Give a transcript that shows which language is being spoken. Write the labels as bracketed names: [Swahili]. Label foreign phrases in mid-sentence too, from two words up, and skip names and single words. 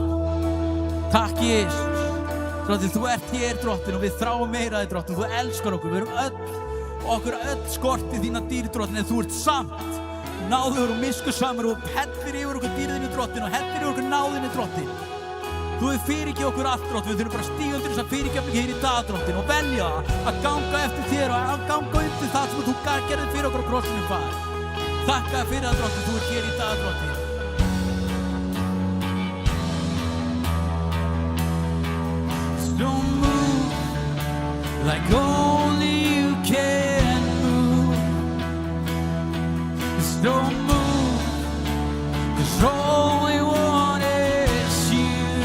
[Icelandic] Takk Jesús, Drottinn, þú ert hér, Drottinn, og við þráum meira þig, Drottinn, þú elskar okkur, við erum okkur öll skortið þína dýr, Drottinn, en þú ert samt náður og miskunnsamur og hellir yfir okkur dýrðinni, Drottinn, og hellir yfir okkur náðinni, Drottinn. Þú hefur fyrirgefið okkur allt, Drottinn, við þurfum bara að stíga undir þessa fyrirgefningu hér í dag, Drottinn, og velja að ganga eftir þér og að ganga undir það sem þú gerðir fyrir okkur á krossinum, Faðir. Þakka fyrir það, Drottinn, þú ert hér í dag, Drottinn. [English] Don't move like only you can move. Just don't move, 'cause all we want is you.